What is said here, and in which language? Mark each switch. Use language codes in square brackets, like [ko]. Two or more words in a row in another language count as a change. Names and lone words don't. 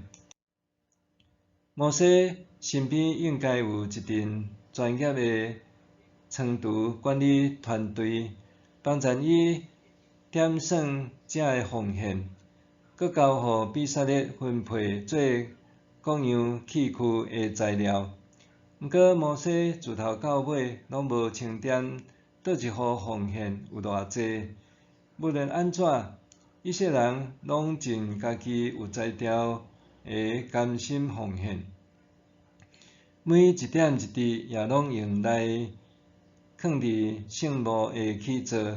[nan] 摩西身边应该有一群专业的仓储管理团队，帮助伊点算这个奉献，佮交互比萨列分配做各样器具的材料。毋过摩西自头到尾拢无清点倒一号奉献有偌济。无论安怎，以色列人拢尽家己有才调的甘心奉献，每一点一滴也拢用来放伫圣墓的起座。